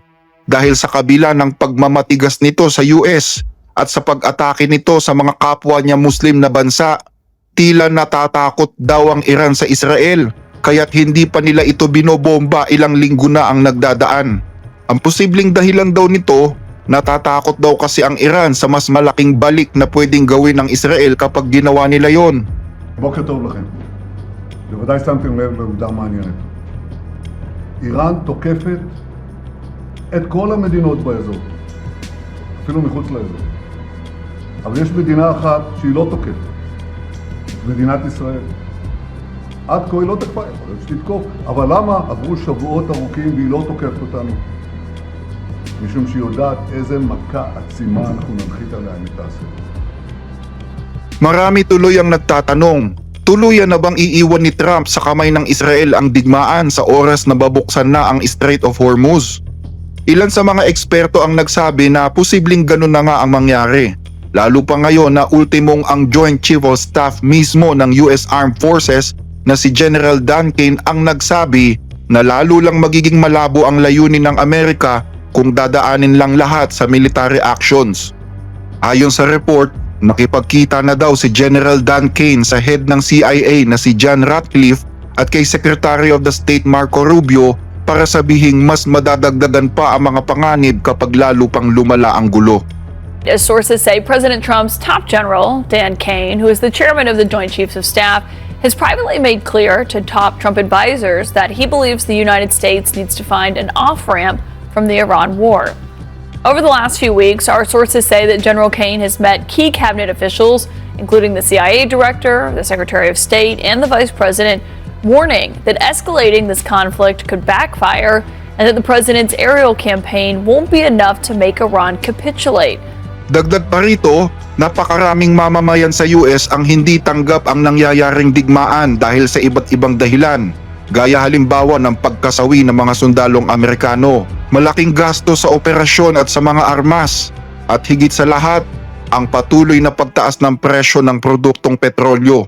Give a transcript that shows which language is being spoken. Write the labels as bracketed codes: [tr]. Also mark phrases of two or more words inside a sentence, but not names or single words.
[tl] Dahil sa kabila ng pagmamatigas nito sa US at sa pag-atake nito sa mga kapwa niya Muslim na bansa, tila natatakot daw ang Iran sa Israel kaya't hindi pa nila ito binobomba, ilang linggo na ang nagdadaan. Ang posibleng dahilan daw nito, natatakot daw kasi ang Iran sa mas malaking balik na pwedeng gawin ng Israel kapag ginawa nila yon. [he] בוקר טוב לכם. בוודאי שמתם לב לעובדה מעניינת. איראן תוקפת את כל המדינות באזור, אפילו מחוץ לאזור. אבל יש מדינה אחת שהיא לא תוקפת, את מדינת ישראל. עד כה היא לא תקפה, יכול להיות שתתקוף, אבל למה עברו שבועות ארוכים והיא לא תוקפת אותנו? משום שהיא יודעת איזה מכה עצימה אנחנו ננחית עליה אם היא תעשה. [tl] Marami tuloy ang nagtatanong, tuluyan na bang iiwan ni Trump sa kamay ng Israel ang digmaan sa oras na babuksan na ang Strait of Hormuz? Ilan sa mga eksperto ang nagsabi na posibleng ganun na nga ang mangyari. Lalo pa ngayon na ultimong ang [en] Joint Chief of Staff [tl] mismo ng US Armed Forces na si General Dan Kane ang nagsabi na lalo lang magiging malabo ang layunin ng Amerika kung dadaanin lang lahat sa [en] military actions. [tl] Ayon sa report, nakipagkita na daw si General Dan Kane sa head ng CIA na si John Ratcliffe at kay [en] Secretary of the State [tl] Marco Rubio para sabihing mas madadagdagan pa ang mga panganib kapag lalo pang lumala ang gulo. [en] As sources say, President Trump's top general, Dan Kane, who is the chairman of the Joint Chiefs of Staff, has privately made clear to top Trump advisors that he believes the United States needs to find an off-ramp from the Iran war. Over the last few weeks, our sources say that General Kane has met key cabinet officials, including the CIA director, the Secretary of State, and the Vice President, warning that escalating this conflict could backfire and that the president's aerial campaign won't be enough to make Iran capitulate. [tl] Dagdag pa rito, napakaraming mamamayan sa US ang hindi tanggap ang nangyayaring digmaan dahil sa iba't ibang dahilan. Gaya halimbawa ng pagkasawi ng mga sundalong Amerikano, malaking gasto sa operasyon at sa mga armas, at higit sa lahat, ang patuloy na pagtaas ng presyo ng produktong petrolyo.